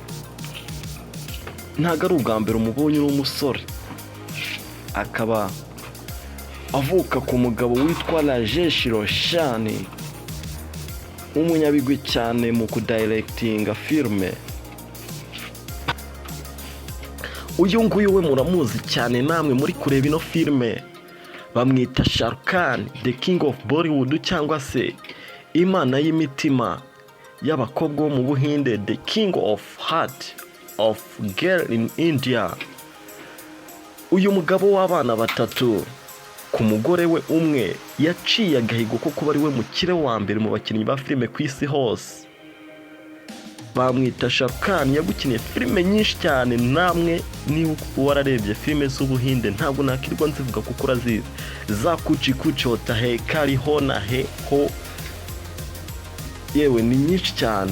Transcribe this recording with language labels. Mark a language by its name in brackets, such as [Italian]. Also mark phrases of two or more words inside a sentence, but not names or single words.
[Kinyarwanda] Ntago ari ubwa mbere umubonye n'umusore, akaba avuka ku mugabo witwa Rajesh Roshani, umunyabigwi cyane mu kudirectinga filme. Uyu nguyu we muramuzi cyane namwe muri kureba ino filme, bamwita Ushaka, [English] the king of Bollywood, [Kinyarwanda] cyangwa se imana y'imitima y'abakobwa bo mu Buhinde, [English] the king of heart of girl in India. [Kinyarwanda] Uyu mugabo w'abana batatu ku mugore we umwe yaciye agahigo ko kuba ari we mukire wa mbere mu bakinnyi ba filime ku isi hose. Bamwita Ushaka, yagukiniye filime nyinshi cyane, namwe niba wararebye filime z'Ubuhinde ntabwo nakirwa nzivuga kuko urazizi, za kuchi hota he, kari hona he ho, yewe ni nyinshi cyane.